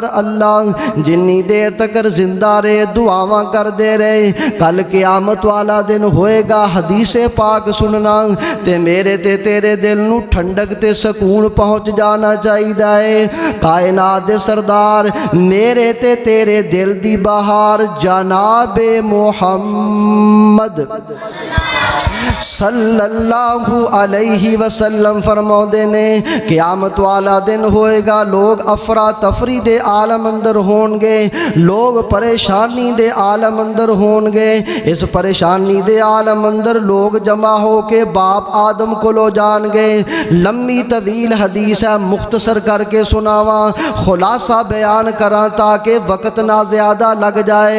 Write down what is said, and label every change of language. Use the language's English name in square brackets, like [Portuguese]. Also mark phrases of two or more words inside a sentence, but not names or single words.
[Punjabi] ਅੱਲਾਹ ਜਿੰਨੀ ਦੇਰ ਤੱਕ ਜ਼ਿੰਦਾ ਰਹੇ ਦੁਆਵਾਂ ਕਰਤੇ ਰਹੇ, ਕੱਲ੍ਹ ਕ਼ਿਆਮਤ ਵਾਲਾ ਦਿਨ ਹੋਏਗਾ। ਹਦੀਸੇ ਪਾਕ ਸੁਣਨਾ ਤੇ ਮੇਰੇ ਤੇ ਤੇਰੇ ਦਿਲ ਨੂੰ ਠੰਡਕ ਤੇ ਸਕੂਨ ਪਹੁੰਚ ਜਾਣਾ ਚਾਹੀਦਾ ਹੈ। ਕਾਇਨਾਤ ਦੇ ਸਰਦਾਰ ਮੇਰੇ ਤੇ ਤੇਰੇ ਦਿਲ ਦੀ ਬਹਾਰ ਜਨਾਬੇ ਮੁਹੰਮਦ [Arabic] صلى الله عليه وسلم [Punjabi] ਫ਼ਰਮਾਤੇ ਨੇ ਕ਼ਿਆਮਤ ਵਾਲਾ ਦਿਨ ਹੋਏਗਾ, ਲੋਕ ਅਫ਼ਰਾ ਤਫ਼ਰੀ ਦੇ ਆਲਮ ਅੰਦਰ ਹੋਂਗੇ, ਲੋਕ ਪਰੇਸ਼ਾਨੀ ਦੇ ਆਲਮ ਅੰਦਰ ਹੋਂਗੇ। ਇਸ ਪਰੇਸ਼ਾਨੀ ਦੇ ਆਲਮ ਅੰਦਰ ਲੋਕ ਜਮ੍ਹਾ ਹੋ ਕੇ ਬਾਪ ਆਦਮ ਕੋ ਲੋ ਜਾਏਂਗੇ। ਲੰਬੀ ਤਵੀਲ ਹਦੀਸ ਹੈ, ਮੁਖ਼ਤਸਰ ਕਰਕੇ ਸੁਣਾਵਾਂ, ਖ਼ੁਲਾਸਾ ਬਿਆਨ ਕਰਾਂ ਤਾਕਿ ਵਕ਼ਤ ਨਾ ਜ਼ਿਆਦਾ ਲੱਗ ਜਾਏ।